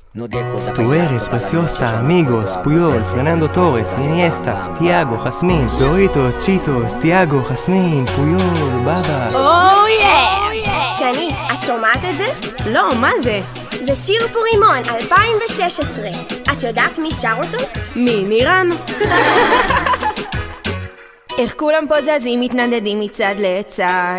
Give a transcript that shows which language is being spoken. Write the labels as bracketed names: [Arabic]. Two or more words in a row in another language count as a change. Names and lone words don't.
[Spanish] Tú eres preciosa, amigos, Puyol, Fernando Torres, Iniesta, Thiago, Jasmine, Doritos, Cheetos, Thiago, Jasmine, Puyol, בבא. [Hebrew] שני, את שומעת את זה? לא, מה זה? זה שיר פורימון 2016. את יודעת מי שר אותו? מי? נירן? איך כולם פה זזים מתנדדים מצד לצד,